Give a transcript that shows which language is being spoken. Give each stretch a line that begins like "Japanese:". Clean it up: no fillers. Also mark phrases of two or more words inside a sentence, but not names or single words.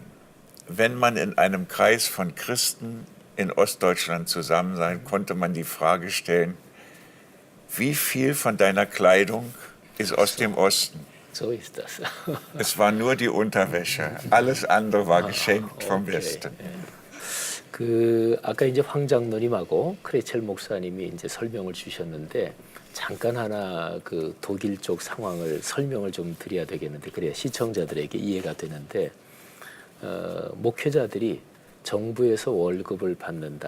German: Wenn man in einem Kreis von Christen in Ostdeutschland zusammen sein, konnte man die Frage stellen, wie viel von deiner Kleidung ist aus dem Osten? So ist das. Es war nur die Unterwäsche. Alles andere war geschenkt vom
Korean: 오케이.
German: Westen.
Korean: 그 아까 이제 황 장로님하고 크레첼 목사님이 이제 설명을 주셨는데 잠깐 하나 그 독일 쪽 상황을 설명을 좀 드려야 되겠는데 그래야 시청자들에게 이해가 되는데 목회자들이 정부에서 월급을 받는다.